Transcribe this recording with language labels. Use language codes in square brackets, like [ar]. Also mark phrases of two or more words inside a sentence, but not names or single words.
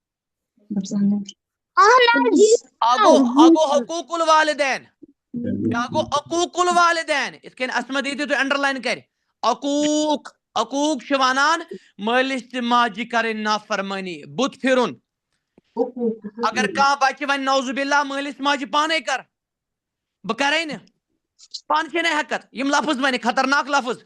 [ar] اگو حقوق الوالدین، گو عقوق الوالدین. [ks] اس کن اسمت دیتی تو انڈر لائن کر. عقوق چھ ونان مالس تہ ماجہ کرن نافرمانی، بت پھرن. اگر کانٛہہ بچہ ون [ar] نعوذ باللہ [ks] مالس ماجہ پانے کر، بہ کرے نہ، پان چھ نہ ہیکت. یم لفظ ون خطرناک لفظ.